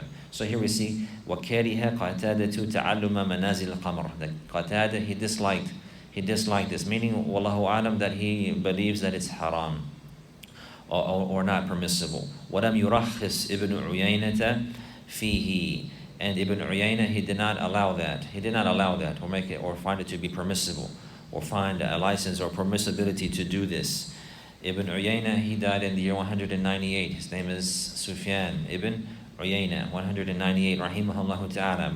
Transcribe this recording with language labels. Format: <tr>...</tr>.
<en>So here we see</en> <ar>وَكَرِهَ قَتَادَةُ تَعَلُّمَ مَنَازِلِ الْقَمَرِ.</ar> <en>That Qatada, he disliked this, meaning Wallahu alam, that he believes that it's haram or not permissible.</en> <ar>وَلَمْ يُرَخِّصْ Ibn Uyaynata فِيهِ.</ar> <en>And Ibn Uyayna, he did not allow that or make it or find it to be permissible or find a license or permissibility to do this. Ibn Uyayna, he died in the year 198. His name is Sufyan ibn Uyayna, 198, rahimahullah ta'ala.</en>